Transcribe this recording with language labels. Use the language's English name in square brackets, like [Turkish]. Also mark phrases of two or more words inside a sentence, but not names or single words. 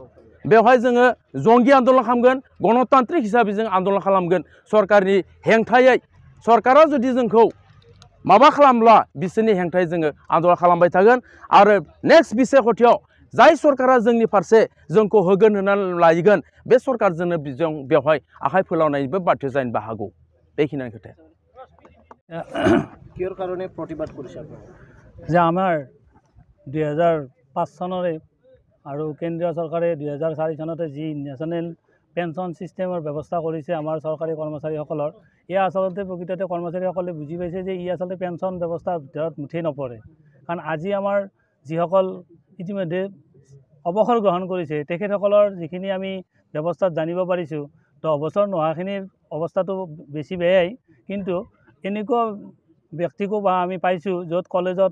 [Bodo] बेवहाय जोङो जंगि आन्दोलन खालामगोन गणतान्त्रिक हिसाबै जों आन्दोलन खालामगोन सरकारनि हेंथायै सरकारा जुदि जोंखौ माबा खालामब्ला बिसोरनि हेंथायै जोङो आन्दोलन खालामबाय थागोन आरो नेक्स्ट बिसायख'थियाव जाय सरकारा जोंनि फारसे जोंखौ होगोन होननानै लायगोन बे सरकारजोंनो जों बेवहाय आखाइ फोलावनायनिबो बाध्य जानोबो हागौ बेखिनियानो खोथाया [Assamese] কিহৰ কাৰণে প্ৰতিবাদ কৰিছে যে আমাৰ 2005 চনৰে আৰু কেন্দ্ৰীয় চৰকাৰে 2004 চনতে যি নেশ্যনেল পেঞ্চন ছিষ্টেমৰ ব্যৱস্থা কৰিছে আমাৰ চৰকাৰী কৰ্মচাৰীসকলৰ এয়া আচলতে প্ৰকৃততে কৰ্মচাৰীসকলে বুজি পাইছে যে ই আচলতে পেঞ্চন ব্যৱস্থাৰ ভিতৰত মুঠেই নপৰে কাৰণ আজি আমাৰ যিসকল ইতিমধ্যে অৱসৰ গ্ৰহণ কৰিছে তেখেতসকলৰ যিখিনি আমি ব্যৱস্থাত জানিব পাৰিছোঁ তো অৱসৰ নোহোৱাখিনিৰ অৱস্থাটো বেছি বেয়াই কিন্তু এনেকুৱা ব্যক্তিকো বা আমি পাইছোঁ য'ত কলেজত